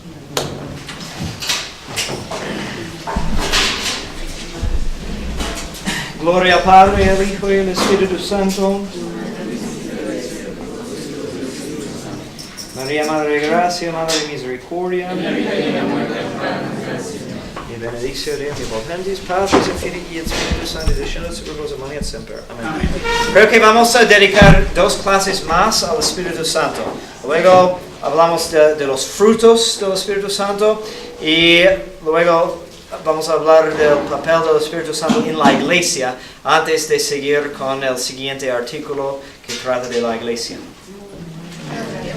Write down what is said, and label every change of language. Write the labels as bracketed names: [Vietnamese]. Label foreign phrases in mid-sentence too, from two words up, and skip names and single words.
[Spanish] Gloria al Padre, al Hijo y al Espíritu Santo. María, Madre de Gracia, Madre de Misericordia. [Latin] Y benedictio Dei omnipotens, Patris et Filii et Spiritus Sancti, descendat super vos et manet semper. [Spanish] Amén. Creo que vamos a dedicar 2 clases más al Espíritu Santo. Luego hablamos de los frutos del Espíritu Santo y luego vamos a hablar del papel del Espíritu Santo en la iglesia antes de seguir con el siguiente artículo que trata de la iglesia.